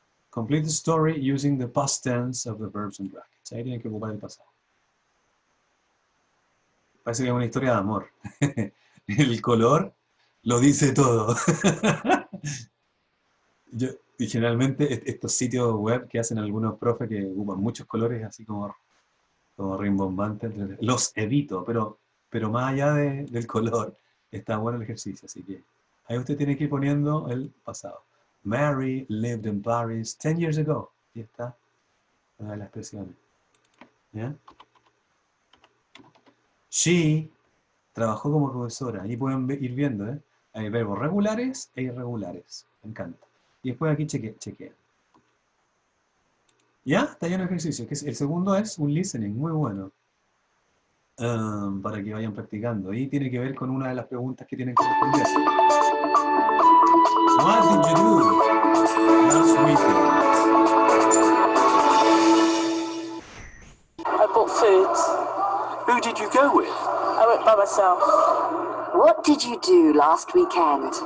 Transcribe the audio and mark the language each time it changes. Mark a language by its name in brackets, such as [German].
[English] Complete the story using the past tense of the verbs and brackets. [Spanish] Ahí tienen que ocupar el pasado. Parece que es una historia de amor. El color lo dice todo. Y generalmente estos sitios web que hacen algunos profes que ocupan muchos colores así como rimbombantes, los evito, pero más allá del color está bueno el ejercicio, así que ahí usted tiene que ir poniendo el pasado. [English] Mary lived in Paris 10 years ago. [Spanish] Aquí está una de las expresiones. ¿Ya? She trabajó como profesora. Ahí pueden ir viendo, ¿eh? Hay verbos regulares e irregulares. Me encanta. Y después aquí chequea. ¿Ya? Está lleno de ejercicios. El segundo es un listening muy bueno. Para que vayan practicando. Y tiene que ver con una de las preguntas que tienen que responder. [English] What did you do last weekend? I bought foods. Who did you go with? I went by myself. What did you do last weekend?